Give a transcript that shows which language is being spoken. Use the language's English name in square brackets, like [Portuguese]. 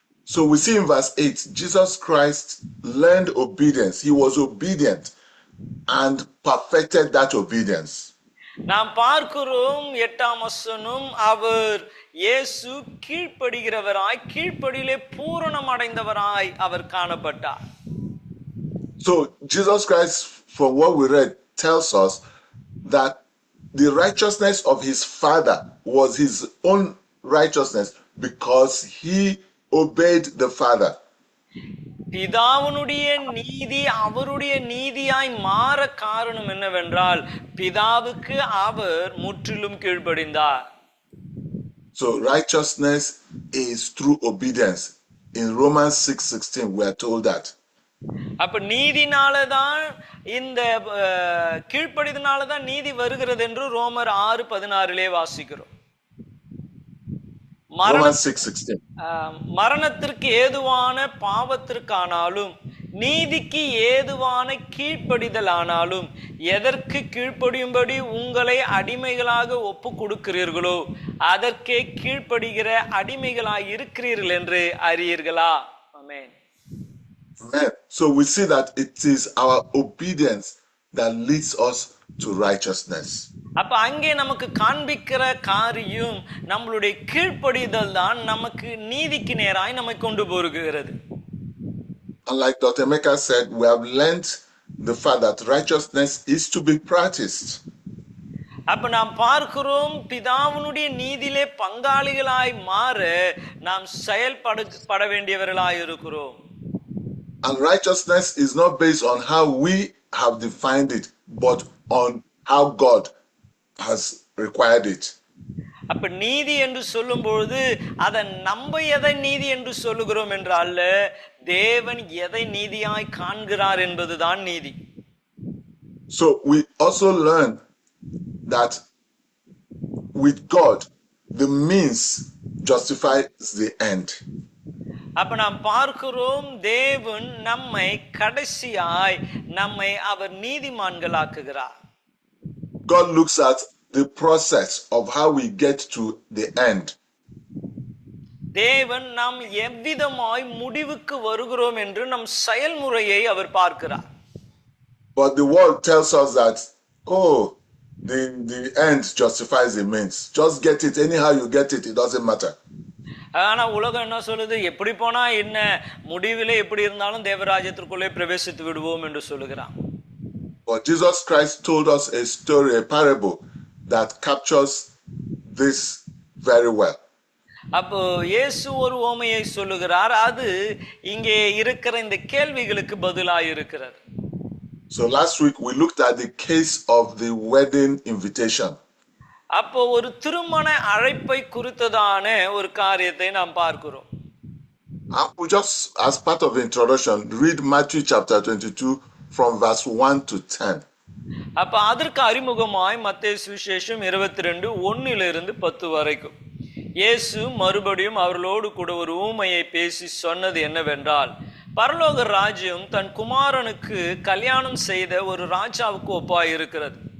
[English] So we see in verse 8, Jesus Christ learned obedience. He was obedient and perfected that obedience. [Tamil] நாம் பார்க்கிறோம் 8ஆம் வசனம், அவர் இயேசு கீழ்ப்படுகிறவராய், கீழ்ப்படியிலே பூரணம் அடைந்தவராய் அவர் காணப்பட்டார். [English] So Jesus Christ, from what we read, tells us that the righteousness of his Father was his own righteousness because he obeyed the Father. [Tamil] பிதாவினுடைய நீதி அவருடைய நீதியாய் மாற காரணம் என்னவென்றால் பிதாவுக்கு அவர் முற்றிலும் கீழ்ப்படிந்தார். [English] So righteousness is through obedience. In Romans 6:16 we are told that. [Tamil] அப்ப நீதினாலதான், இந்த கீழ்ப்படிதனாலதான் நீதி வருகிறது என்று ரோமர் 6:16 வாசிக்கிறோம். [English] Romans 6:16. [Tamil] மரணத்திற்கு ஏதுவான பாவத்திற்கானாலும் நீதிக்கு ஏதுவான கீழ்ப்படிதல் ஆனாலும் எதற்கு கீழ்ப்படியும்படி உங்களை அடிமைகளாக ஒப்பு கொடுக்கிறீர்களோ அதற்கே கீழ்ப்படுகிற அடிமைகளாய் இருக்கிறீர்கள் என்று அறியீர்களா? ஆமென். [English] Amen. So we see that it is our obedience that leads us to righteousness. [Tamil] அப்ப அங்கே நமக்கு காண்பிக்கிற காரியம் நம்மளுடைய கீழ்ப்படிதல் தான் நமக்கு நீதிக்கு நேராய் நம்மை கொண்டு போகிறது. [English] And like Dr. Emeka said, we have learned the fact that righteousness is to be practiced. [Tamil] அப்ப நாம் பார்க்கிறோம், பிதாவினுடைய நீதியிலே பங்காளிகளாய் மாற நாம் செயல்பட வேண்டியவர்களாய் இருக்கிறோம். [English] And righteousness is not based on how we have defined it, but on how God has required it. [Tamil] அப்ப நீதி என்று சொல்லும் பொழுது அதை நம்ம எதை நீதி என்று சொல்லுகிறோம் என்றால் தேவன் எதை நீதியாய் காண்கிறார் என்பதுதான் நீதி. [English] So we also learn that with God the means justifies the end. [Tamil] அப்ப நாம் பார்க்கிறோம், தேவன் நம்மை கடைசியாய் நம்மை அவர் நீதிமான்களாக்குகிறார். [English] God looks at the process of how we get to the end. [Tamil] தேவன் நாம் எவ்விதமாய் முடிவுக்கு வருகிறோம் என்று நம் செயல்முறையை அவர் பார்க்கிறார். [English] But the world tells us that, oh, the end justifies the means. Just get it anyhow you get it, it doesn't matter. [Tamil] ஆனா உலகம் என்ன சொல்லுது, எப்படி போனா என்ன, முடிவிலே எப்படி இருந்தாலும் தேவராஜ்யத்திற்குள்ளே பிரவேசித்து விடுவோம் என்று சொல்லுகிறான். [English] But Jesus Christ told us a story, a parable that captures this very well. [Tamil] அப்போ இயேசு ஒரு உவமையை சொல்லுகிறார், அது இங்கே இருக்கிற இந்த கேள்விகளுக்கு பதிலாய் இருக்கிறது. [English] So last week we looked at the case of the wedding invitation. [Tamil] அப்போ ஒரு திருமண அழைப்பை குறித்ததான ஒரு காரியத்தை நாம் பார்க்கிறோம். [English] We just, as part of the introduction, read Matthew chapter 22 from verse 1 to 10. [Tamil] அப்ப அதற்கு அறிமுகமாய் மத்தேயு சுவிசேஷம் 22:1-10 வரைக்கும் இயேசு மறுபடியும் அவர்களோடு கூட ஒரு ஊமையை பேசி சொன்னது என்னவென்றால், பரலோக ராஜ்யம் தன் குமாரனுக்கு கல்யாணம் செய்த ஒரு ராஜாவுக்கு ஒப்பாய் இருக்கிறது.